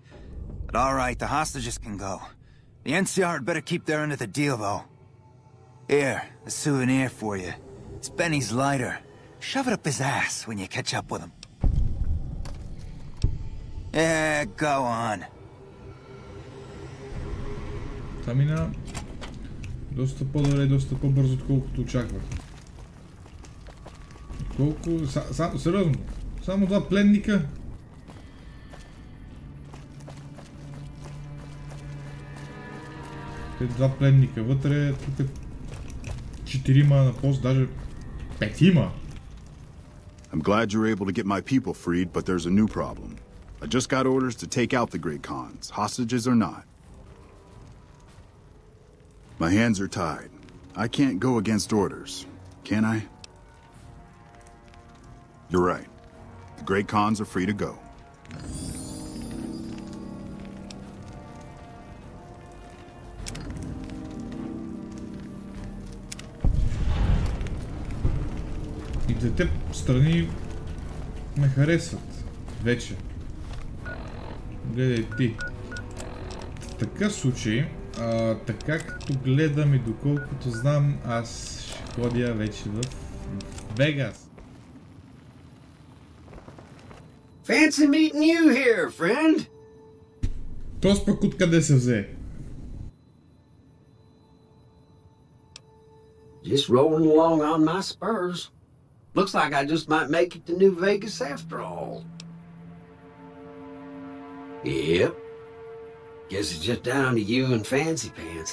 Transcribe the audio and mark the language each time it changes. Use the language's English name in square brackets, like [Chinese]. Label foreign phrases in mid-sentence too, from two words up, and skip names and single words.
[English] But alright, the hostages can go. The NCR had better keep their end of the deal, though. Here, a souvenir for you. It's Benny's lighter. Shove it up his ass when you catch up with him. Yeah, go on. [Bulgarian] Това мина доста по-добре, доста по-бързо, отколкото очаквах. Колко... сериозно, само два пленника. Те два пленника вътре, тук четирима на пост, даже петима. [English] I'm glad you're able to get my people freed, but there's a new problem. I just got orders to take out the Great Khans, hostages or not. My hands are tied. I can't go against orders, can I? You're right. The Great Khans are free to go. [Bulgarian] И двете страни ме харесват. Вече. Гледай ти. В такъв случай, така като гледам и доколкото знам, аз ще ходя вече в Вегас. [English] Fancy meeting you here, friend. [Bulgarian] Тоест пък откъде се взе? [English] Just rolling along on my spurs. Looks like I just might make it to New Vegas after all. Yep. Guess it's just down to you and Fancy Pants.